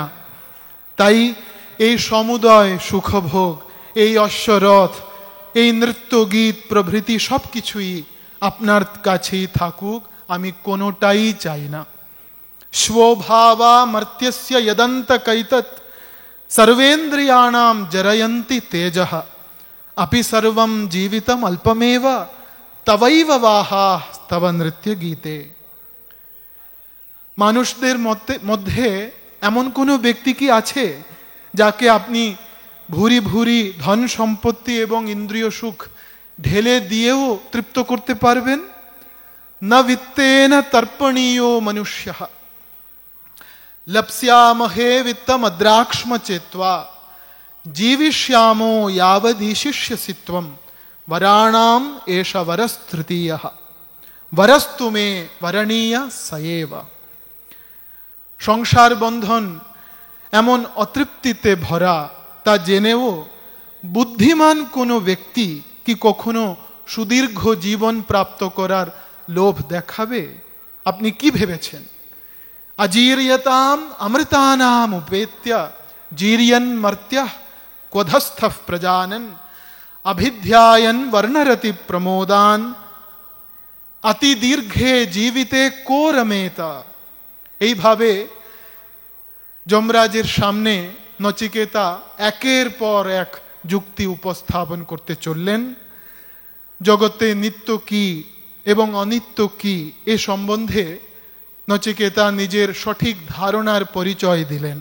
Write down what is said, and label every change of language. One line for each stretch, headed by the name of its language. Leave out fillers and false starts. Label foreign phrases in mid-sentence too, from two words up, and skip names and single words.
Bangla: তাই এই সমুদয় সুখভোগ, এই অশ্বরথ, এই নৃত্য গীত প্রভৃতি সব কিছুই আপনার কাছেই থাকুক, আমি কোনোটাই চাই না।
Sanskrit: স্বভাবা মর্ত্যস্য যদন্ত কৈতৎ সর্বেন্দ্রিয়াণাম জরয়ন্তি তেজঃ अपि सर्वं जीवितम अल्पमेव तवैव वाहाः तव नृत्य गीते।
Bangla: মানুষদের মধ্যে এমন কোনো ব্যক্তি কি আছে যাকে আপনি ভুরি ভুরি ধন সম্পত্তি এবং ইন্দ্রিয় সুখ ঢেলে দিয়েও তৃপ্ত করতে পারবেন?
Sanskrit: না বিত্তেন তর্পণীয় মনুষ্যঃ লপ্স্যামহে বিত্তমদ্রাক্ষ্ম চেত্বা জীবিষ্যামো यावदीशिष्यसि त्वं वराणाम एष वरस्तृतीयः वरस्तु मे वरणीय सएव।
Bangla: সংসার বন্ধন এমন অতৃপ্তিতে ভরা তা জেনেও বুদ্ধিমান কোনো ব্যক্তি কি কখনো সুদীর্ঘ জীবন প্রাপ্ত করার লোভ দেখাবে? আপনি কি ভেবেছেন?
Sanskrit: अजीर्यताम अमृतानाम उपेत्य जीर्यन् मर्त्यः क्वधस्थः प्रजानन अभिध्यायन वर्णरति प्रमोदान अति दीर्घे जीविते को रमेत।
Bangla: এইভাবে যমরাজের সামনে নচিকেতা একের পর এক যুক্তি উপস্থাপন করতে চললেন। জগতে নিত্য কি এবং অনিত্য কি এ সম্বন্ধে নচিকেতা নিজের সঠিক ধারণার পরিচয় দিলেন।